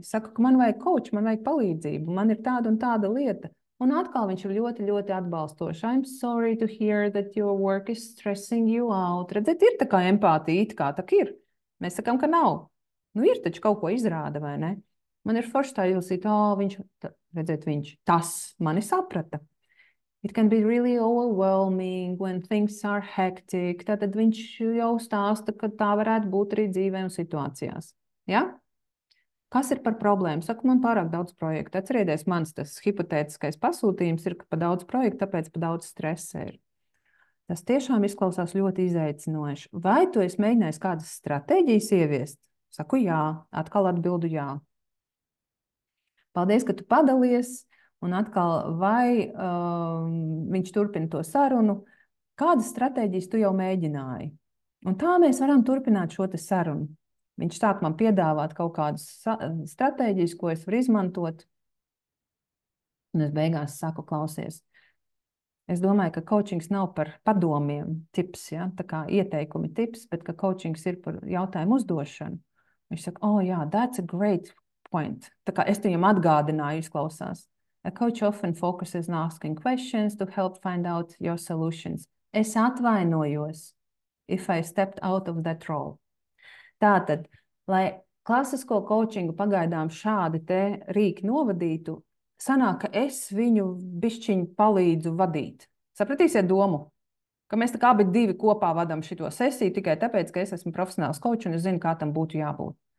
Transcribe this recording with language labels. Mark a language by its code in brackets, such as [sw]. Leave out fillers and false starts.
[lv] Saku, ka man vajag coach, man vajag palīdzību, man ir tāda un tāda lieta. Un atkal viņš ir ļoti, ļoti atbalstošs. [en] I'm sorry to hear that your work is stressing you out. [lv] Redziet, ir tā kā empātija, it kā tā ir. Mēs sakām, ka nav. Nu, ir taču kaut ko izrāda, vai ne? Man ir forši tā izlasīt, viņš tas mani saprata. [en] It can be really overwhelming when things are hectic. [lv] Tātad viņš jau stāsta, ka tā varētu būt arī dzīvē un situācijās. Ja? Kas ir par problēmu? Saku, man pārāk daudz projektu. Atcerieties, mans tas hipotētiskais pasūtījums ir, ka pa daudz projektu, tāpēc pa daudz stresa ir. Tas tiešām izklausās ļoti izaicinoši. Vai tu esi mēģinājis kādas stratēģijas ieviest? Saku jā, atkal atbildu jā. Paldies, ka tu padalies, un atkal vai viņš turpina to sarunu. Kādas stratēģijas tu jau mēģināji? Un tā mēs varam turpināt šo te sarunu. Viņš sāk man piedāvāt kaut kādas stratēģijas, ko es varu izmantot, un es beigās saku, klausies. Es domāju, ka coachings nav par padomiem tips, ja? Tā kā ieteikumi tips, bet ka coachings ir par jautājumu uzdošanu. Viņš saka, oh jā, [en] that's a great point. [lv] Tā kā es viņam atgādināju, izklausās. [en] A coach often focuses on asking questions to help find out your solutions. [lv] Es atvainojos [en] if I stepped out of that role. [lv] Tātad, lai klasisko coachingu pagaidām šādi te rīki novadītu, sanāk, ka es viņu bišķiņu palīdzu vadīt. Sapratīsiet domu? Ka mēs tā kā abi divi kopā vadam šito sesiju tikai tāpēc, ka es esmu profesionāls coach un es zinu, kā tam būtu jābūt.